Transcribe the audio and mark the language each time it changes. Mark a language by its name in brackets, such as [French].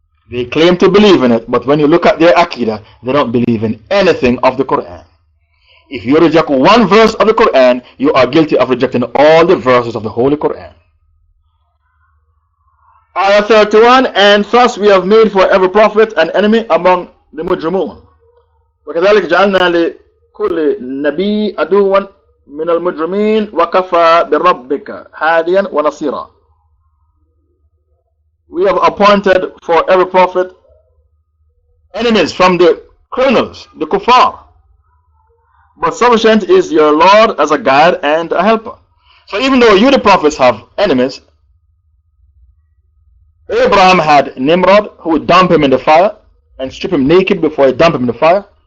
[English] They claim to believe in it, but when you look at their Aqidah, they don't believe in anything of the Quran. If you reject one verse of the Quran, you are guilty of rejecting all the verses of the Holy Quran. Ayah 31, and thus we have made for every prophet an enemy among the mujrimun. [Arabic] وكذلك جعلنا لكل نبي عدوا من المجرمين وكفى بربك هاديا ونصيرا. [English] We have appointed for every prophet enemies from the criminals, the kuffar. But sufficient is your Lord as a guide and a helper. So even though you the prophets have enemies, Abraham had Nimrod who would dump him in the fire and strip him naked before he dumped him in the fire.